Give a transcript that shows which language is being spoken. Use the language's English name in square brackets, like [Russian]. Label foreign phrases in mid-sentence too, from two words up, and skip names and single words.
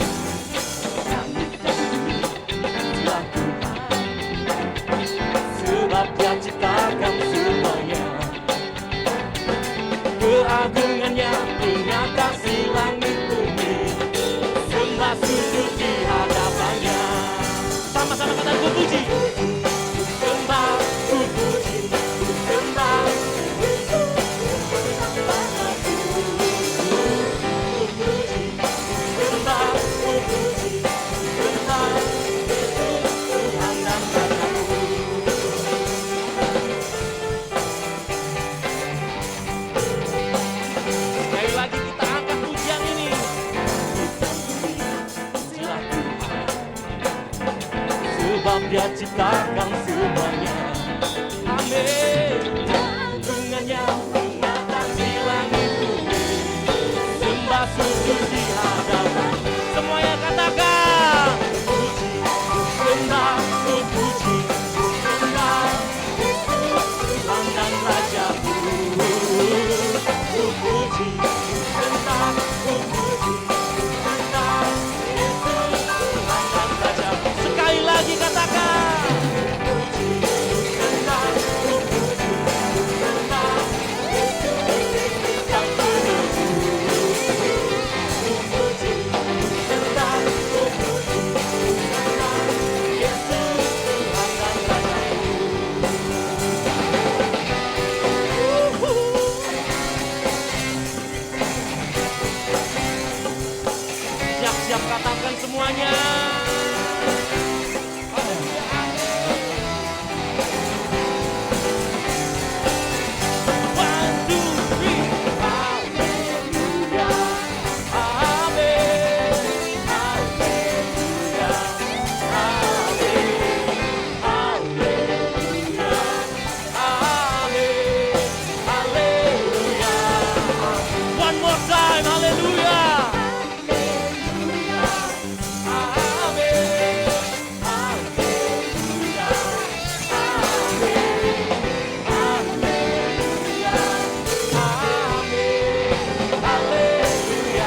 [Indonesian] Langit dan bumi, pujilah Tuhan, sebab Dia ciptakan keagungannya punya kasih langit bumi, sembah sujud di hadapannya. Sama-sama kata ku puji. Sembah, ku puji, ku sembah, Yesus ku puji, ku sembah, ku puji, ku sembah, Yesus Tuhan dan Rajaku. Sekali lagi kita angkat pujian ini. Pujilah Tuhan, sebab Dia ciptakan semuanya. Amin. Keagungannya mengatasi langit bumi, sembah sujud di hadapan. Semuanya katakan. Puji, ku sembah, ku puji, ku sembah, Yesus Tuhan dan Rajaku. Ku puji, ku sembah, ku puji, ku sembah, Yesus Tuhan dan Rajaku. Sekali lagi katakan. Puji, ku sembah, ku puji, ku sembah, Yesus Sang Penebus. Ku puji, ku sembah, ku puji, ku sembah, Yesus Tuhan dan Rajaku. Siap-siap katakan semuanya. [English] One, two, three. [Indonesian] Haleluya, Amin. haleluya, haleluya, haleluya, Amin. haleluya, [English] One more time. [Indonesian] Haleluya. haleluya, Amin. haleluya, Amin. Haleluya.